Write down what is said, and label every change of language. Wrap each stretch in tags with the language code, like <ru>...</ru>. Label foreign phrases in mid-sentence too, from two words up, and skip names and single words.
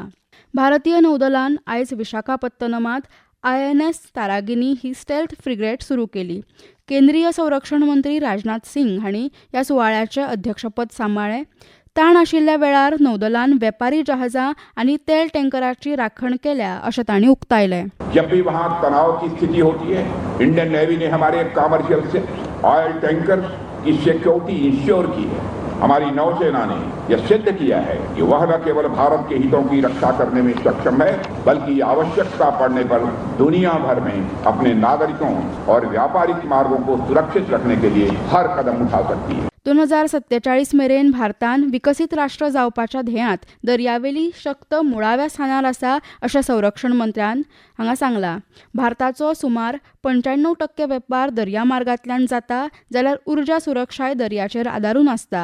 <kok>भारतीय नौदलान आयज विशाखापत्तनमांत INS तारागिनी ही</kok> <en>stealth frigate</en> <kok>सुरू केली। केंद्रीय संरक्षण मंत्री राजनाथ सिंग हांणी ह्या सुवाळ्याचें अध्यक्षपद सांबाळ्ळें। ताण आशिल्ल्या वेळार नौदलान वेपारी जहाजां आनी तेल टँकरांची राखण केल्या अशें तांणी उक्तायलें।</kok> <hi>जब भी वहाँ तनाव की स्थिति होती है,</hi> <en>Indian Navy</en> <hi>ने हमारे कमर्शियल से</hi> <en>oil tanker</en> <hi>की</hi> <en>security insure</en> <hi>की है। हमारी नौसेना ने यह सिद्ध किया है कि वह न केवल भारत के हितों की रक्षा करने में सक्षम है, बल्कि आवश्यकता पड़ने पर दुनिया भर में अपने नागरिकों और व्यापारिक मार्गों को सुरक्षित रखने के लिए हर कदम उठा सकती है।</hi> <kok>2047 मेरेन भारतान विकसीत राष्ट्र जावपाच्या ध्येयांत दर्यावेली शक्त मुळाव्या स्थानार आसा अशें संरक्षण मंत्र्यान हांगा सांगलां। भारताचो सुमार 95% वेपार दर्यामार्गांतल्यान जाता, जाल्यार उर्जा सुरक्षाय दर्याचेर आदारून आसता।</kok>